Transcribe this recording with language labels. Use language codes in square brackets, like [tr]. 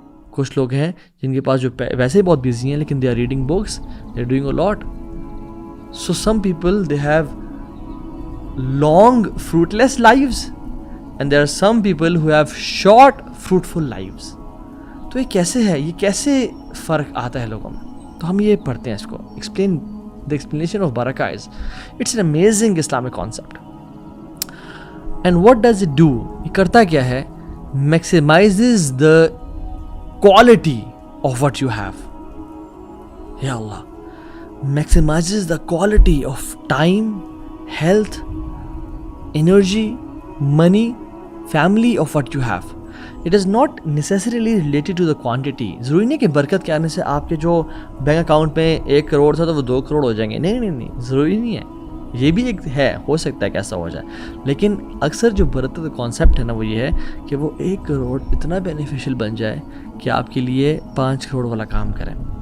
[ur] کچھ لوگ ہیں جن کے پاس جو ویسے ہی بہت بیزی ہیں لیکن [en] They are reading books, they are doing a lot. So some people they have long fruitless lives and there are some people who have short fruitful lives. [ur] تو یہ کیسے ہے، یہ کیسے فرق آتا ہے لوگوں میں؟ تو ہم یہ پڑھتے ہیں اس کو. [en] The explanation of barakah is, it's an amazing Islamic concept. And what does it do? [ur] یہ کرتا کیا ہے؟ [en] Maximizes the quality of what you have. Ya Allah. Maximizes the quality of time, health, energy, money, family of what you have. It is not necessarily related to the quantity. [ur] ضروری نہیں کہ برکت کے آنے سے آپ کے جو بینک اکاؤنٹ میں 1 کروڑ تھا تو وہ 2 کروڑ ہو جائیں گے. نہیں، ضروری نہیں ہے. یہ بھی ایک ہے، ہو سکتا ہے کہ ایسا ہو جائے، لیکن اکثر جو برکت کا کانسیپٹ ہے نا وہ یہ ہے کہ وہ 1 کروڑ اتنا بینیفیشل بن جائے کہ آپ کے لیے 5 کروڑ والا کام کریں.